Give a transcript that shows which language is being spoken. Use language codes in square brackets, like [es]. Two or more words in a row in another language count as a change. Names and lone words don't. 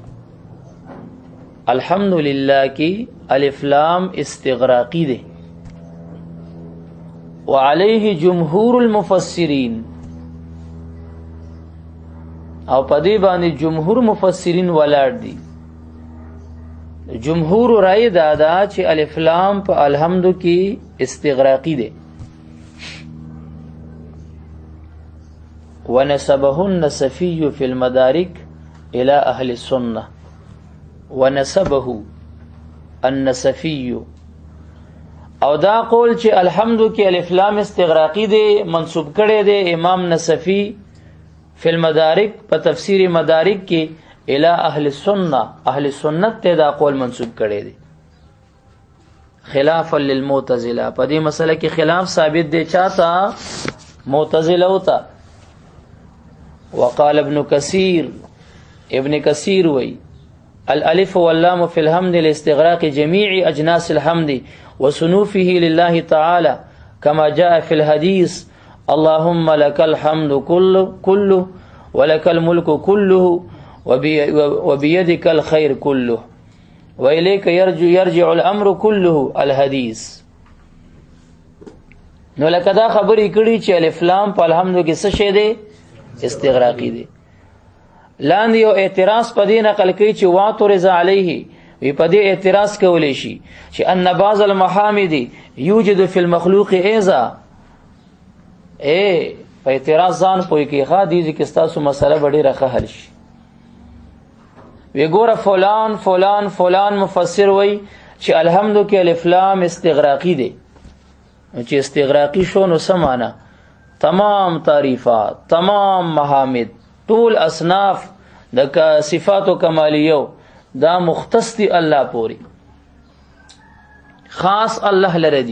[ps] الحمدلله کی الف لام استغراقی دی [ar] وعليه جمهور المفسرین [ps] او پدې باندې جمهور مفسرین ولاړ دي جمهور رائے دادا چې الف لام په الحمد کې استغراقی دی [ar] ونسبه النسفي في المدارك إلى أهل السنة ونسبه النسفي [ps] او دا قول چې الحمد کې الف لام استغراقی دی منسوب کړي دی امام نسفی [ar] فی المدارک [ps] په تفسیر مدارک کې [ar] الى اهل السنه [ps] اهل سنت ته دا قول منسوب کړي دی [ar] خلافا للمعتزله [ps] په دې مسله کې خلاف ثابت دی چاته معتزله وتا [ar] وقال ابن كثير وي الالف واللام في الحمد لاستغراق جميع اجناس الحمد وصنوفه لله تعالى كما جاء في الحديث اللهم لك الحمد كله ولك الملك كله وبيدك الخير كله وإليك يرجع الأمر كله الحديث [ps] نو لکه دا خبرې کړي چې الف لام په الحمد کې څه شی دی استغراقی دی لاندې یو اعتراض پدې نقل کوي چې [ar] واعترض علیه [ps] وی پدې اعتراض کولی شي چې [ar] ان بعض المحامد یوجد فی المخلوق ایزا [ps] په اعتراض ځان پوي کې ښه دي چې تاسو مسله ډېره ښه حل شي وی ګوره فلان مفسر وی چې الحمد کې الف لام استغراقی دی چې استغراقی شو نو سمانا تمام تعریفات تمام محامد ټول اصناف د صفات کمالیو دا مختص دي الله پوری، خاص الله لره دي.